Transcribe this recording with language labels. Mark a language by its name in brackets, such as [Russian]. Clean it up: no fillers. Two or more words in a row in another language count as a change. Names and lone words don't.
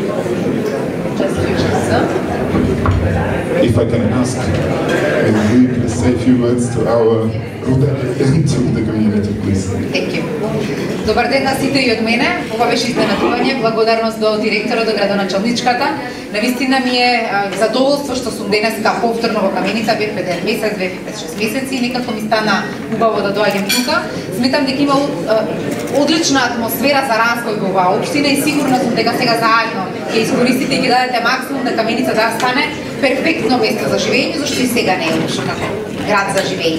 [English] If I can ask, will you please say a few words to our Rudari and to the community, please. Thank you. [Macedonian] Добар ден на сите и од мене. Ова беше изненадување, благодарност до директорот, до градоначалничката. Навистина ми е задоволство што сум денеска повторно во Каменица, бев пред 1 месец, 5-6 месеци и некако ми стана убаво да доаѓам тука. Сметам дека има одлична атмосфера за разговор во оваа општина и сигурна сум дека сега заедно ќе искористите и ќе дадете максимум да Каменица да стане перфектно место за живење, зашто и сега не е лошо како град за живење.